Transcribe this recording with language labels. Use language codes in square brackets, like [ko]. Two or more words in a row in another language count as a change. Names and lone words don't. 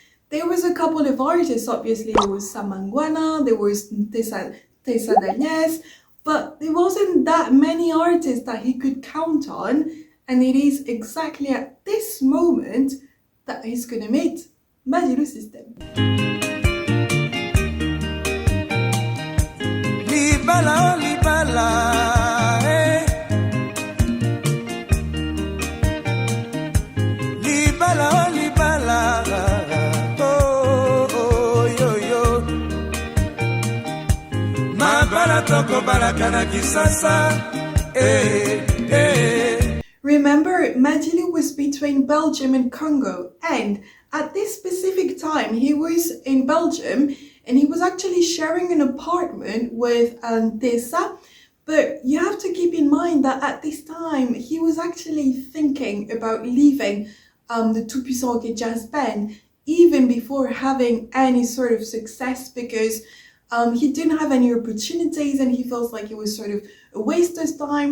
[en] There was a couple of artists, obviously. There was Mangwana, there was Ntesa Dalienst, but there wasn't that many artists that he could count on, and it is exactly at this moment that he's gonna meet Madilu System. [ln] Libala, oh libala, eh. Libala, oh libala, oh, oh, yo, yo. Mabala toko barakana kisasa, eh, eh. [en] Remember, Madilu was between Belgium and Congo, and at this specific time he was in Belgium and he was actually sharing an apartment with Ntesa. But you have to keep in mind that at this time he was actually thinking about leaving the Tout-Puissant Jazz Band even before having any sort of success, because he didn't have any opportunities and he felt like it was sort of a waste of time.